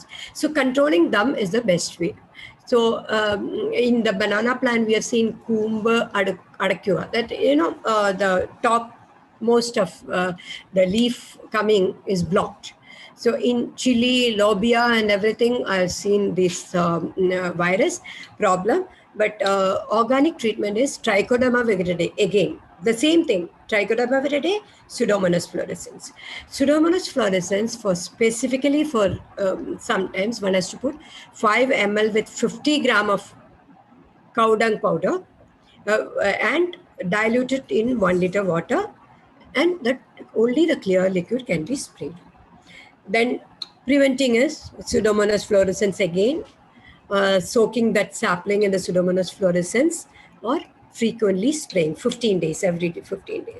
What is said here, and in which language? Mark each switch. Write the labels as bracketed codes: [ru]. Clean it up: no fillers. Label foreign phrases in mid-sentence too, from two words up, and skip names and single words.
[en] So controlling them is the best way. So in the banana plant, we have seen Coumba adacua, that, the top most of the leaf coming is blocked. So in chili, lobia and everything, I've seen this virus problem. But organic treatment is Trichoderma viridie. Again, the same thing, Trichoderma viridie, Pseudomonas fluorescens. Pseudomonas fluorescens specifically for sometimes one has to put 5 ml with 50 gram of cow dung powder and dilute it in 1 liter water, and that only the clear liquid can be sprayed. Then preventing is Pseudomonas fluorescens again, soaking that sapling in the Pseudomonas fluorescens or frequently spraying 15 days, every day, 15 days.